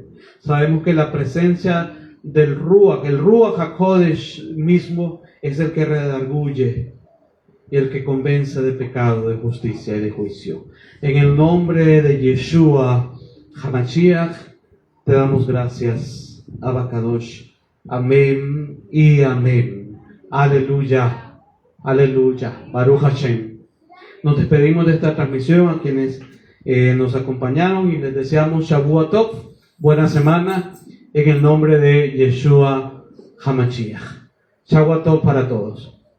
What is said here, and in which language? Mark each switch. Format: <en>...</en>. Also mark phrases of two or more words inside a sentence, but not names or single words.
<es>Sabemos que la presencia del Ruach, el</es> <he>רוח הקודש</he> <es>mismo, es el que redarguye y el que convence de pecado, de justicia y de juicio. En el nombre de Yeshua HaMashiach te damos gracias,</es> <he>אבא קדוש.</he> <es>Amén y amén. Aleluya, aleluya.</es> <he>ברוך השם.</he> <es>Nos despedimos de esta transmisión a quienes nos acompañaron y les deseamos</es> <he>שבוע טוב,</he> <es>buena semana, en el nombre de Yeshua HaMashiach.</es> <he>שבוע טוב</he> <es>para todos.</es>